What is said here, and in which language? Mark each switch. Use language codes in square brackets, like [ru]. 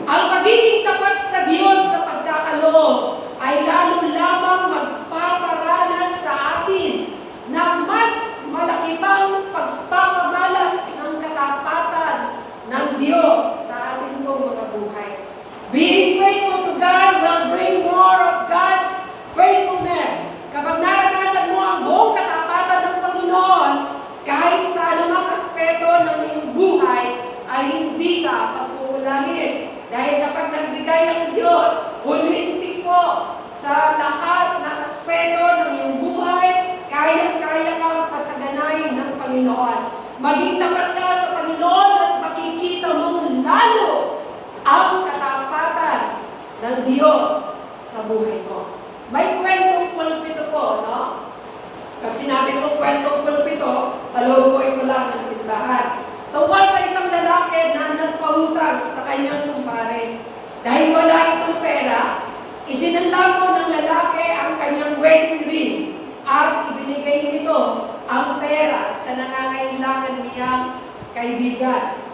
[tl] Ang pagiging tapat sa Diyos sa pagkakaloob ay lalo lamang magpaparanas sa atin ng mas malaki pang pagpapamalas ng katapatan ng Diyos sa ating pong mga buhay. [en] Being faithful to God will bring more of God's faithfulness. [tl] Kapag naranasan mo ang buong katapatan ng Panginoon, kahit sa anumang aspeto ng iyong buhay, ay hindi ka pagkukulangin. Dahil kapag nagbigay ng Diyos, holistic po sa lahat ng aspeto ng iyong buhay, kaya-kaya kang pasaganayin ng Panginoon. Maging tapat ka sa Panginoon at makikita mong lalo ang katapatan ng Diyos sa buhay mo. May kwentong pulpito po, no? Pag sinabi ko kwentong pulpito, sa loob ko ito lang ng simbahan. Tungkol sa isang lalaki na nagpautang sa kanyang kumpare. Dahil wala itong pera, isinanla po ng lalaki ang kanyang wedding ring at ibinigay nito ang pera sa nangangailangan niyang kaibigan.